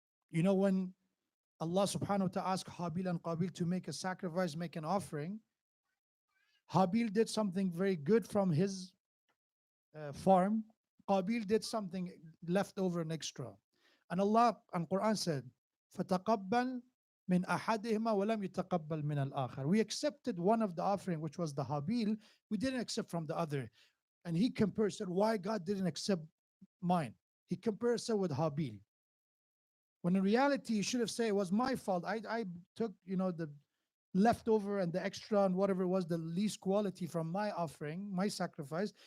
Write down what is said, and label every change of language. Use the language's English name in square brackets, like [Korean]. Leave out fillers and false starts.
[English] When Allah subhanahu wa ta'ala asked Habil and Qabil to make a sacrifice, make an offering, Habil did something very good from his farm. Qabil did something left over and extra. And Allah and Quran said, [Arabic] فَتَقَبَّلْ مِنْ أَحَدِهِمَا وَلَمْ يُتَقَبَّلْ مِنَ الْآخَرِ. [English] We accepted one of the offering, which was the Habil. We didn't accept from the other. And he compared, said, why God didn't accept mine? He compares it with Habil. When in reality, you should have said, it was my fault. I took, the leftover and the extra and whatever was the least quality from my offering, my sacrifice.